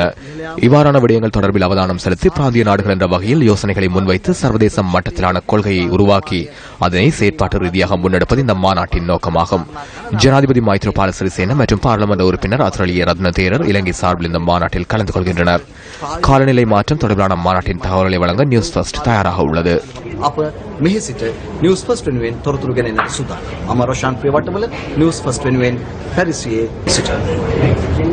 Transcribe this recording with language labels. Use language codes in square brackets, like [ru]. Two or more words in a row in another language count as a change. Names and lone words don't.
[ta] இவ்வாறான விடயங்கள் தொடர்பில் அவதானம் செலுத்தி பிராந்திய நாடுகள் என்ற வகையில் யோசனைகளை முன்வைத்து சர்வதேச மட்டத்திலான கொள்கையை உருவாக்கி அதனை செயற்பாட்டு ரீதியாக முன்னெடுப்பது இந்த மாநாட்டின் நோக்கமாகும். ஜனாதிபதி மைத்ரிபால சிறிசேன மற்றும் பாராளுமன்ற உறுப்பினர் அத்ரலிய ரத்ன தேரர் இலங்கை சார்பில் இந்த மாநாட்டில் கலந்து கொள்கின்றனர். காலநிலை மாற்றம் தொடர்பிலான மாநாட்டின் தகவல்களை வழங்க நியூஸ் ஃபர்ஸ்ட் தயாராக உள்ளது. [si] நியூஸ் ஃபர்ஸ்ட் වෙනුවෙන් තොරතුරු ගෙනෙන්න සූදානම්. අමරෝෂාන් ප්‍රියවටවල නිවුස් ෆස්ට් වෙනුවෙන් පැරිසියේ සිට